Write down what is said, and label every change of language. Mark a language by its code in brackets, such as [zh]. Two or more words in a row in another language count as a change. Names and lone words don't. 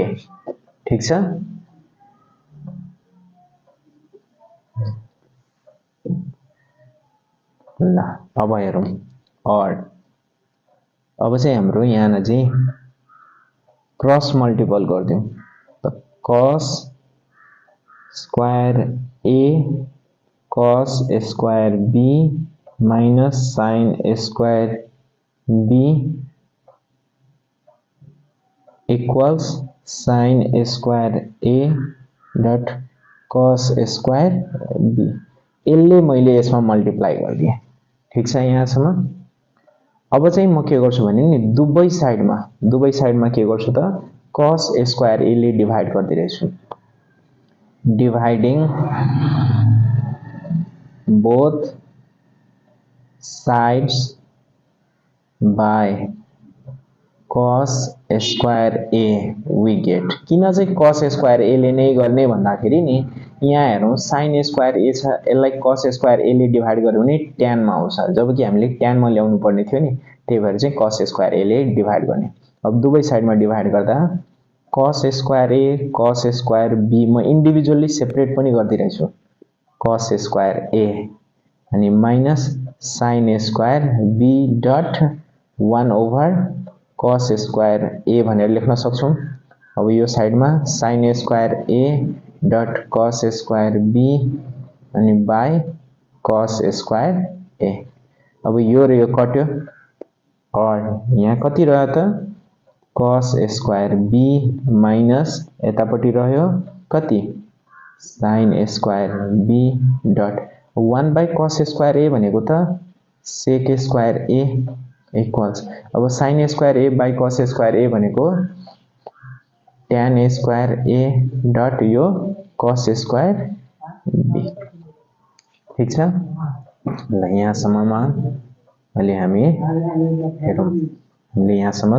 [ne] ठीक छ। ल अब हेरौं और अब चाहिँ हाम्रो यहाँ चाहिँ [en] cross multiple [ne] गर्दियौ। [en] त cos square a cos square b minus sin square b equals sin square a dot cos square b। [ne] यसले मैले यसमा मल्टिप्लाई गर्दिए। ठीक छ यहाँसम्म। अब चाहिँ म के गर्छु भने नि दुवै साइडमा के गर्छु त [en] cos square a [ne] ले डिभाइड गर्दिरहेछु। [en] डिभाइडिङ both sides by cos square a we get। [ne] किन चाहिँ [en] cos square a [ne] ले नै गर्ने भन्दाखेरि नि यहाँ हेरौं [en] sin square a [ne] छ यसलाई [en] cos square a [ne] ले डिभाइड गर्यो भने tan मा आउँछ जबकि हामीले tan मा ल्याउनु पर्ने थियो नि त्यही भएर चाहिँ [en] cos square a [ne] ले डिभाइड गर्ने। अब दुवै साइडमा डिभाइड गर्दा [en] cos square a cos square b [ne] म [en] individually separate [ne] पनि गर्दिरहेछु [en] cos square a [ne] अनि [en] minus sin square b dot 1 over cos square a [ne] भनेर लेख्न सक्छौं। अब यो साइडमा [en] sin square a dot cos square b [ne] अनि [en] by cos square a. [ne] अब यो र यो कट्यो और यहाँ कति रह्यो त [en] cos square b minus [ne] यतापटि रह्यो कति [en] sin square b dot 1 by cos square a [ne] भनेको त [en] sec square a equals अब sin square a by cos square a भनेको tan square a [ne] डट यो [en] cos square b [ne] ठीक छ ल यहाँसम्ममा अहिले हामी हेरौँ हामीले यहाँसम्म